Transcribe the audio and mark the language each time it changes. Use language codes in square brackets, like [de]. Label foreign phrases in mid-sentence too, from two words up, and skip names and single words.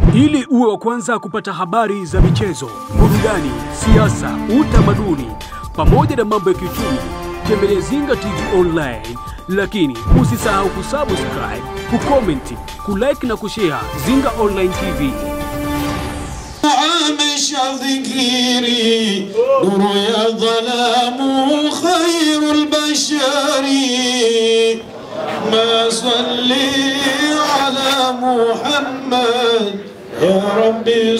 [sw] Ili uwe wa kwanza kupata habari za michezo, burudani, siasa, utamaduni pamoja na mambo ya kiuchumi, tembelea Zinga TV Online. Lakini usisahau kusubscribe, kucomment, kulike na kushare Zinga Online TV. [ar] ذكري نور يا ظلام خير البشر ما صلي على محمد يا ربي